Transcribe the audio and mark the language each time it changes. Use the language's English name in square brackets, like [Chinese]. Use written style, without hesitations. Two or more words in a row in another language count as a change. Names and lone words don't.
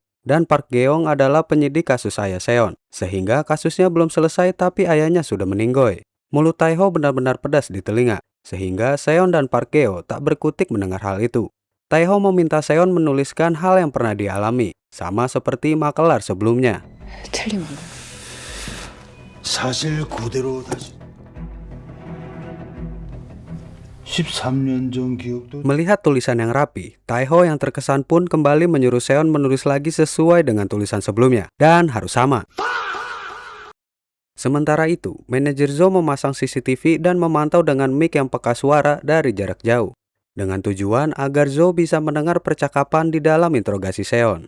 [Indonesian] Dan Park Geong adalah penyidik kasus ayah Seon. Sehingga kasusnya belum selesai tapi ayahnya sudah meninggoy. Mulut Taeho benar-benar pedas di telinga. Sehingga Seon dan Park Geo tak berkutik mendengar hal itu. Taeho meminta Seon menuliskan hal yang pernah dialami. Sama seperti makelar sebelumnya. [Korean] 틀림없는. 사실 그대로 다시 13년 전 기억도 [Indonesian] Melihat tulisan yang rapi, Taeho yang terkesan pun kembali menyuruh Seon menulis lagi sesuai dengan tulisan sebelumnya. Dan harus sama. Sementara itu, manajer Zo memasang CCTV dan memantau dengan mic yang peka suara dari jarak jauh. Dengan tujuan agar Zo bisa mendengar percakapan di dalam interogasi Seon.